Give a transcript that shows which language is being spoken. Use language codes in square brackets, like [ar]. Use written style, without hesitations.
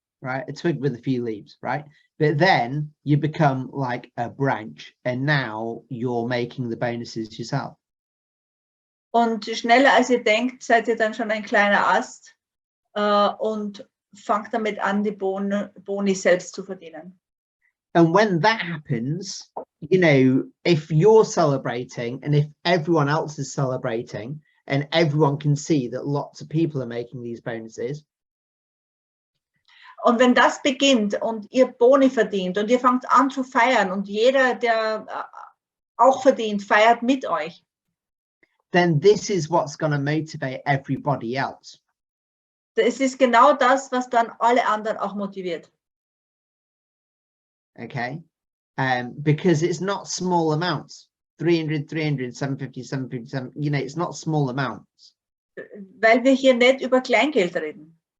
[en] Right, a twig with a few leaves, right? But then you become like a branch, and now you're making the bonuses yourself. [de] Und schneller als ihr denkt, seid ihr dann schon ein kleiner Ast und fangt damit an, die Boni selbst zu verdienen. [en] And when that happens, if you're celebrating and if everyone else is celebrating and everyone can see that lots of people are making these bonuses. [de] Und wenn das beginnt und ihr Boni verdient und ihr fangt an zu feiern und jeder, der auch verdient, feiert mit euch. [en] Then this is what's going to motivate everybody else. [de] Es ist genau das, was dann alle anderen auch motiviert. [en] Okay, because it's not small amounts. 300, 750, 757, it's not small amounts. [de] Weil wir hier nicht über Kleingeld reden.